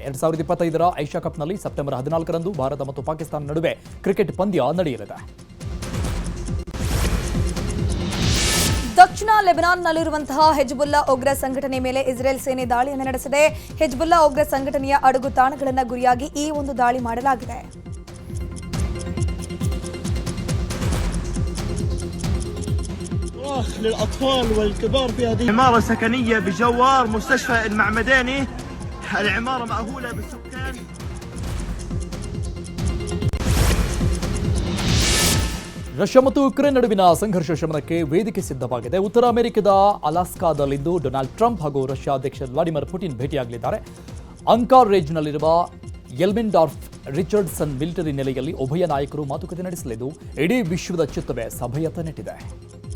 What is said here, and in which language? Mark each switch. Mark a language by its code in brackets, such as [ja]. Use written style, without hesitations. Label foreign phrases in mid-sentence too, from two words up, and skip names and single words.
[kn] 2025ರ ಏಷ್ಯಾ ಕಪ್ನಲ್ಲಿ ಸೆಪ್ಟೆಂಬರ್ 14ರಂದು ಭಾರತ ಮತ್ತು ಪಾಕಿಸ್ತಾನ ನಡುವೆ ಕ್ರಿಕೆಟ್ ಪಂದ್ಯ ನಡೆಯಲಿದೆ. ದಕ್ಷಿಣ ಲೆಬನಾನ್ನಲ್ಲಿರುವಂತಹ ಹೆಜ್ಬುಲ್ಲಾ ಉಗ್ರ ಸಂಘಟನೆ ಮೇಲೆ ಇಸ್ರೇಲ್ ಸೇನೆ ದಾಳಿಯನ್ನು ನಡೆಸಿದೆ. ಹೆಜ್ಬುಲ್ಲಾ ಉಗ್ರ ಸಂಘಟನೆಯ ಅಡಗು ತಾಣಗಳನ್ನು ಗುರಿಯಾಗಿ ಈ ಒಂದು ದಾಳಿ ಮಾಡಲಾಗಿದೆ. [ar] للأطفال والكبار في هذه عمارة سكنية بجوار مستشفى المعمداني. العمارة مأهولة بالسكان. [kn] ರಷ್ಯಾ ಮತ್ತು ಯುಕ್ರೇನ್ ನಡುವಿನ ಸಂಘರ್ಷ ಶಮನಕ್ಕೆ ವೇದಿಕೆ ಸಿದ್ಧವಾಗಿದೆ. ಉತ್ತರ ಅಮೆರಿಕದ ಅಲಾಸ್ಕಾದಲ್ಲಿಂದು ಡೊನಾಲ್ಡ್ ಟ್ರಂಪ್ ಹಾಗೂ ರಷ್ಯಾ ಅಧ್ಯಕ್ಷ ವ್ಲಾಡಿಮಿರ್ ಪುಟಿನ್ ಭೇಟಿಯಾಗಲಿದ್ದಾರೆ. ಅಂಕಾರೇಜ್ನಲ್ಲಿರುವ ಎಲ್ಮಿಂಡಾರ್ಫ್ ರಿಚರ್ಡ್ಸನ್ ಮಿಲಿಟರಿ ನೆಲೆಯಲ್ಲಿ ಉಭಯ ನಾಯಕರು ಮಾತುಕತೆ ನಡೆಸಲಿದ್ದು ಇಡೀ ವಿಶ್ವದ ಚಿತ್ತವೇ ಸಭೆಯತ್ತ ನೆಟ್ಟಿದೆ.